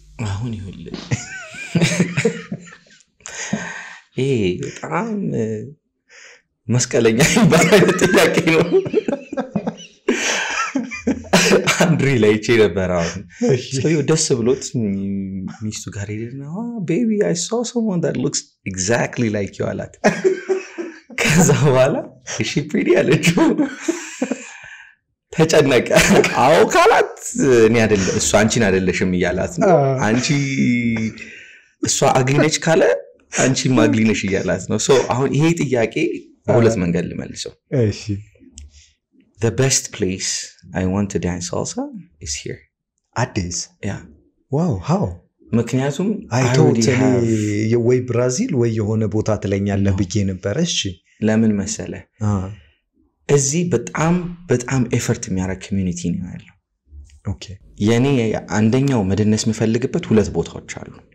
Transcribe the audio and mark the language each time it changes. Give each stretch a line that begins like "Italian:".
Amharic: አሁን ይሁን በጣም መስቀለኛ ባለ ጥያቄ ነው አንድሪ ላይ ነበር አሁን ሰው ደስ ብሎት ሚስቱ ጋር ሄደና
English: baby I saw someone that looks exactly like you
Amharic: አላት ከዛ በኋላ እሺ pretty አለችው ተጨነቀ አው ካላት እኔ አይደለም እሷ አንቺን አይደለሽም ይያላት ነው አንቺ እሷ አግሊነች ካለ አንቺ ማግሊነሽ ይያላት ነው ሶ አሁን ይሄ ጥያቄ በሁለት መንገድ ልመልሰው እሺ
English: the best place I want to dance salsa is here Addis yeah wow how
Amharic: ምክንያቱም I totally ወይ ብራዚል ወይ የሆነ ቦታ ትለኛለህ ብዬ ነበር እሺ ለምን መሰለ እዚህ በጣም ኤፈርት የሚያደርግ ኮሚኒቲ ነው ያለው ኦኬ የኔ አንደኛው መደነስ የምፈልግበት ሁለት ቦታዎች አሉ